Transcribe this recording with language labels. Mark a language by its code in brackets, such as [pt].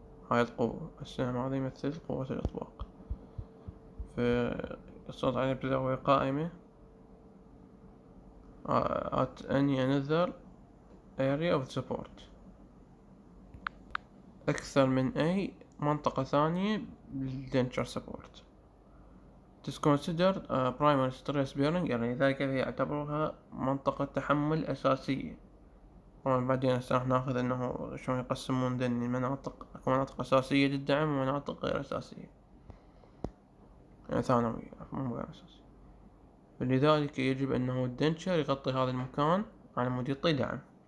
[ar] هاي القوة السهم هذا يمثل قوة الاطباق، فالصوت عليه بزاوية قائمة [en] at any another area of support، [ar] أكثر من أي منطقة ثانية بالdenture support. [en] is considered a primary stress bearing area، [ar] لذلك هي يعتبرها منطقة تحمل أساسية. طبعا بعدين هسه راح ناخذ انه شلون يقسمون ذني المناطق، اكو مناطق اساسية للدعم ومناطق غير اساسية، يعني ثانوية مو غير اساسية. فلذلك يجب انه الدنشر يغطي هذا المكان على مود يعطي دعم.